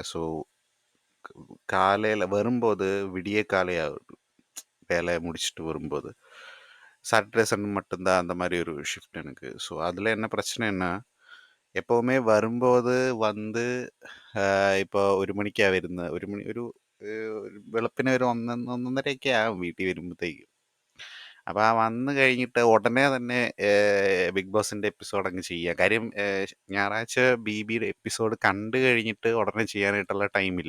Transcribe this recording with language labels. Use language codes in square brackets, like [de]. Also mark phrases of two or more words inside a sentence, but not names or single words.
[ta] ஸோ காலையில வரும்போது விடிய காலை ஆகுது. வேலைய முடிச்சுட்டு வரும்போது. சாட்டர்டே, சண்டே மட்டும் தான் அந்த மாரி ஒரு ஷிஃப்ட் எனக்கு. ஸோ, அதில என்ன பிரச்சனைன்னா, எப்பவுமே வரும்போது வந்து இப்போ 1 மணிக்கா വരുന്നത്. [ml] 1 മണി വെളുപ്പിനെ ഒരു 1:30 ആവും വീട്ടിൽ വരുമ്പത്തേക്ക്. അപ്പൊ ആ വന്ന് കഴിഞ്ഞിട്ട് ഉടനെ തന്നെ ബിഗ് ബോസിന്റെ എപ്പിസോഡ് അങ്ങ് ചെയ്യാ. കാര്യം ഞായറാഴ്ച ബിബിയുടെ എപ്പിസോഡ് കണ്ടു കഴിഞ്ഞിട്ട് ഉടനെ ചെയ്യാനായിട്ടുള്ള ടൈമില്ല.